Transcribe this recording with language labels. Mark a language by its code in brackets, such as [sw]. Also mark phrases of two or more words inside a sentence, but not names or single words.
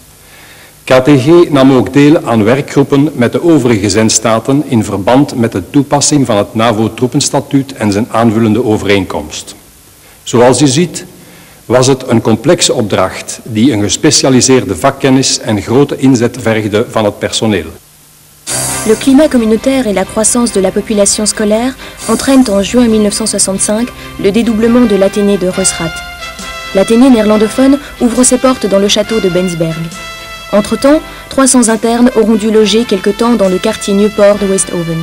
[nl] KTG nam ook deel aan werkgroepen met de overige zendstaten in verband met de toepassing van het NAVO-troepenstatuut en zijn aanvullende overeenkomst. Zoals u ziet was het een complexe opdracht die een gespecialiseerde vakkennis en grote inzet vergde van het personeel. [fr] Le climat communautaire et la croissance de la population scolaire entraînent en juin 1965 le dédoublement de l'Athénée de Reusrath. L'Athénée néerlandophone ouvre ses portes dans le château de Bensberg. Entre-temps, 300 internes auront dû loger quelque temps dans le quartier Nieuwpoort de Westhoven.